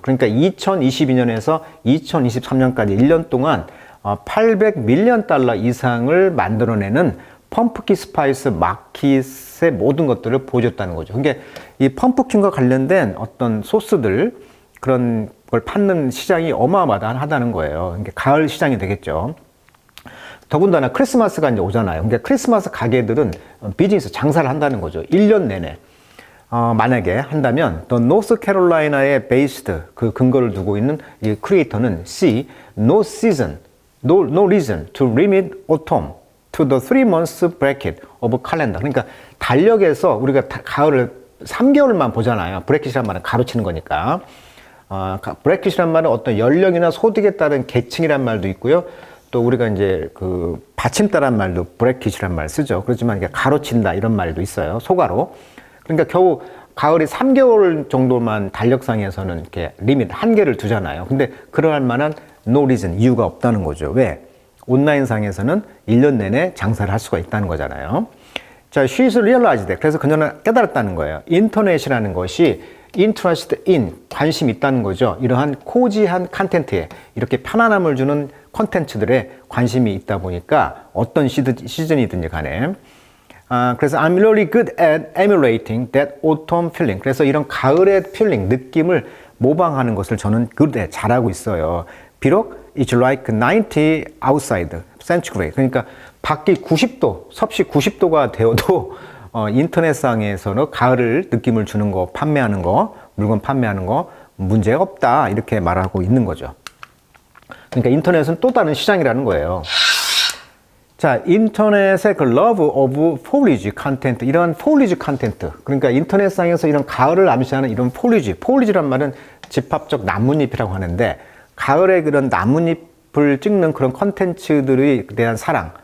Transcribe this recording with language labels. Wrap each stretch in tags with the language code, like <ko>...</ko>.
<ko>그러니까 2022년에서 2023년까지 1년 동안 800 밀리언 달러 이상을 만들어내는 펌프킨 스파이스 마켓의 모든 것들을 보여줬다는 거죠. 그러니까 이 펌프킨과 관련된 어떤 소스들, 그런 걸 파는 시장이 어마어마하다는 거예요. 그러니까 가을 시장이 되겠죠. 더군다나 크리스마스가 이제 오잖아요. 그러니까 크리스마스 가게들은 비즈니스 장사를 한다는 거죠. 1년 내내. 만약에 한다면 또 노스캐롤라이나에 베이스드 그 근거를 두고 있는 이 크리에이터는</ko> <en>C, no season, no reason to limit autumn to the 3 months bracket of calendar.</en> <ko>그러니까 달력에서 우리가 가을을 3개월만 보잖아요. 브래킷이란 말은 가로치는 거니까. 브래킷이란 말은 어떤 연령이나 소득에 따른 계층이란 말도 있고요. 또 우리가 이제 그 받침따란 말도 브래킷이란 말 쓰죠. 그렇지만 이게 가로친다 이런 말도 있어요. 소가로. 그러니까 겨우 가을이 3개월 정도만 달력상에서는 이렇게 리밋 한계를 두잖아요. 근데 그럴 만한</ko> <en>no reason,</en> <ko>이유가 없다는 거죠. 왜? 온라인상에서는 1년 내내 장사를 할 수가 있다는 거잖아요. 자,</ko> <en>she's realized.</en> <ko>그래서 그녀는 깨달았다는 거예요. 인터넷이라는 것이</ko> <en>interested in,</en> <ko>관심 있다는 거죠. 이러한 코지한 컨텐츠에, 이렇게 편안함을 주는 콘텐츠들에 관심이 있다 보니까 어떤 시즌이든지 간에. 그래서</ko> <en>I'm really good at emulating that autumn feeling.</en> <ko>그래서 이런 가을의 feeling, 느낌을 모방하는 것을 저는</ko> <en>good at,</en> <ko>잘하고 있어요. 비록</ko> <en>it's like 90 outside centigrade.</en> <ko>그러니까 밖이 90도, 섭씨 90도가 되어도 인터넷상에서는 가을을 느낌을 주는 거, 판매하는 거, 물건 판매하는 거 문제가 없다 이렇게 말하고 있는 거죠. 그러니까 인터넷은 또 다른 시장이라는 거예요. 자, 인터넷의 그</ko> <en>love of foliage content,</en> <ko>이런 foliage content, 그러니까 인터넷상에서 이런 가을을 암시하는 이런 foliage란 말은 집합적 나뭇잎이라고 하는데 가을에 그런 나뭇잎을 찍는 그런 컨텐츠들에 대한 사랑.</ko>